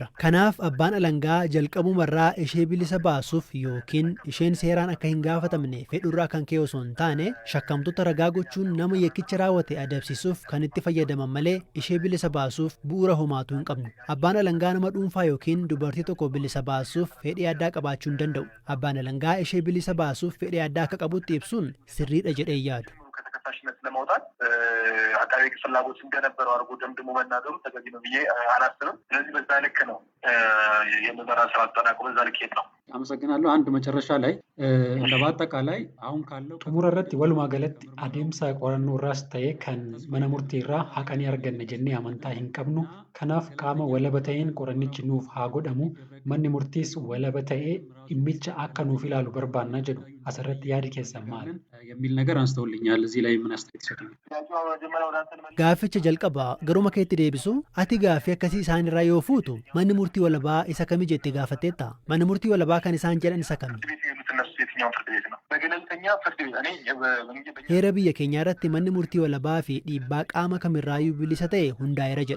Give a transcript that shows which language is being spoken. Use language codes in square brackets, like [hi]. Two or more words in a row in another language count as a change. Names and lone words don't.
[om] Kanaaf abbaan alangaa jalqabumarraa ishee bilisa baasuuf yookiin isheen seeraan akka hin gaafatamne fedhurraa kan ka'e osoo hin taane shakkamtoota ragaa gochuun nama yakkicha raawwate adabsiisuuf kan itti fayyadaman malee ishee bilisa baasuuf bu'uura homaatu hin qabnu. Abbaan alangaa nama dhuunfaa yookiin dubartii tokko bilisa baasuuf fedhii addaa qabaachuu hin danda'u. Abbaan alangaa ishee bilisa baasuuf fedhii addaa akka qabutti ibsuun sirriidha jedhee yaadu. [am] ከተከሳሽነት ለማውጣት አቃቤ ሕግ ፍላጎት እንደነበረው አድርጎ ደምድሞ መናገሩ ተገቢ ነው ብዬ አላስብም። ስለዚህ በዛ ልክ ነው የምርመራ ስራ አጠናቅቆ በዛ ልክ ሄድ ነው። አመሰግናለሁ። አንድ መጨረሻ ላይ እንደ በአጠቃላይ አሁን ካለው [om] xumura irratti walumaa galatti adeemsa qorannoo irraas ta'ee kan mana murtii irraa haqanii arganne jennee amantaa hin qabnu. Kanaaf qaama walaba ta'een qorannichi nuuf haa godhamu. Manni murtiis walaba ta'ee dhimmicha akka nuuf ilaalu barbaanna jedhu asirratti yaadi keessan maali [am] የሚል ነገር አንስተውልኛል። እዚህ ላይ ምን አስተያየት ይሰጡኝ? [om] Gaafficha jalqabaa garuma keetti deebisu ati gaaffii akkasii isaan irraa yoo fuutu manni murtii walabaa isa kami jettee gaafatteetta? Manni murtii walabaa kan isaan jedhan isa kami? Heera biyya keenyaa irratti manni murtii walabaa fi dhiibbaa qaama kamirraayyuu bilisa ta'e hundaa'eera jedha.